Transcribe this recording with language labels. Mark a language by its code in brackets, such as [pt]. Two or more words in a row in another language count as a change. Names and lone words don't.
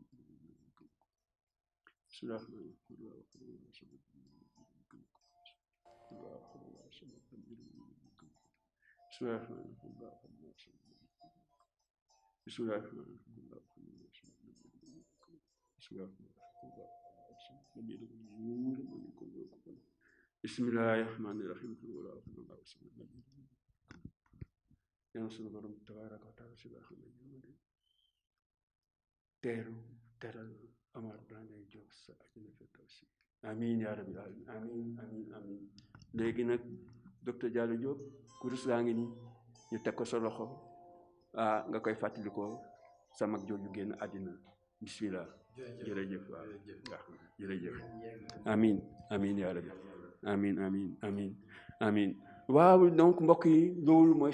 [ar] بسم الله الرحمن الرحيم بسم الله الرحمن الرحيم بسم الله الرحمن الرحيم يا رسول الله تبارك وتعالى [wo] teral Omar Blondin Diop sa àjjana firdawsi [ar] آمين يا رب آمين آمين آمين [wo] léegi nag docteur Diallo Diop kurus gaa ngi nii ñu teg ko sa loxo nga koy fàttalikoo sa mag jooju génn àddina bismillah jërëjëf waaw jërëjëf [ar] آمين آمين يا رب آمين آمين آمين آمين [wo] waaw donc mbokk yi loolu mooy